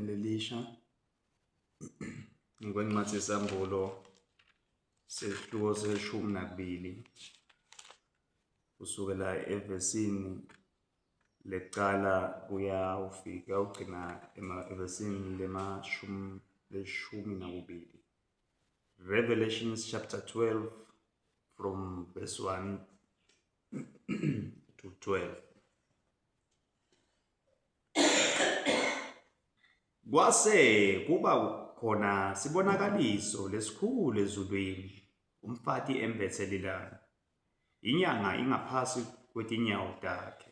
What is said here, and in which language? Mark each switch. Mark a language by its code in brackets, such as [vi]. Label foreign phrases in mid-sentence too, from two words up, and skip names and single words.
[ss] lelisha ngokwencwadi yesambulo sehluko se-12 kusukela evesini lecala kuya ufika ugcina evesini le-12. [en] Revelations chapter 12 from verse 1 to 12. [ss] Kwase kuba khona sibonakaliso lesikhulu ezulwini, umfati embethe lilanga, inyanga ingaphasi kwetinyawo takhe.